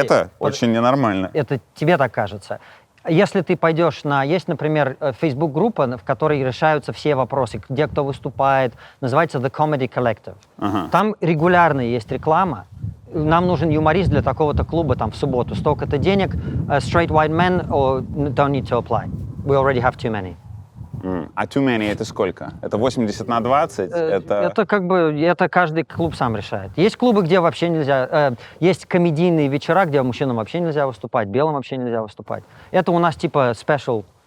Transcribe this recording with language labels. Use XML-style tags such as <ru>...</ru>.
<ru>Это очень ненормально. Это тебе так кажется. Если ты пойдешь на... Есть, например, Facebook-группа, в которой решаются все вопросы, где кто выступает, называется The Comedy Collective. Ага. Там регулярно есть реклама. Нам нужен юморист для такого-то клуба там в субботу. Столько-то денег.</ru> <en>Straight white men don't need to apply. We already have too many.</en> <ru>А</ru> <en>too many</en> <ru>это сколько? Это 80/20? Это как бы, это каждый клуб сам решает. Есть клубы, где вообще нельзя, есть комедийные вечера, где мужчинам вообще нельзя выступать, белым вообще нельзя выступать. Это у нас типа special.</ru>